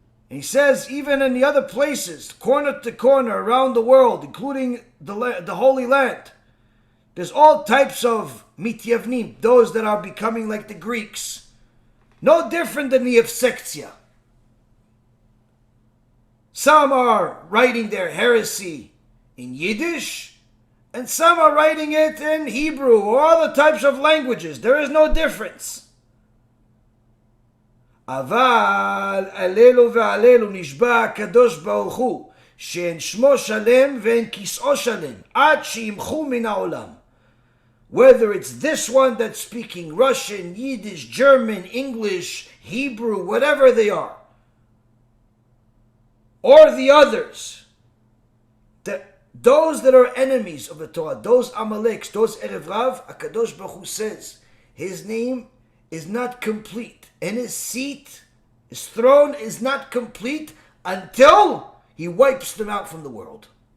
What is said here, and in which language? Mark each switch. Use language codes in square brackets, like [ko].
[en] And he says, even in the other places, corner to corner around the world, including the Holy Land, there's all types of mityavnim, those that are becoming like the Greeks. No different than the Yefsektia. Some are writing their heresy in Yiddish, and some are writing it in Hebrew or other types of languages. There is no difference. [he] אבל עלינו ועלינו נשבע הקדוש ברוך הוא שאין שמו שלם ואין כיסאו שלם עד שימחו מן העולם. [en] Whether it's this one that's speaking Russian, Yiddish, German, English, Hebrew, whatever they are, or the others, those that are enemies of the Torah, those Amaleks, those Erev Rav, HaKadosh Baruch Hu says his name is not complete, and his seat, his throne is not complete until he wipes them out from the world.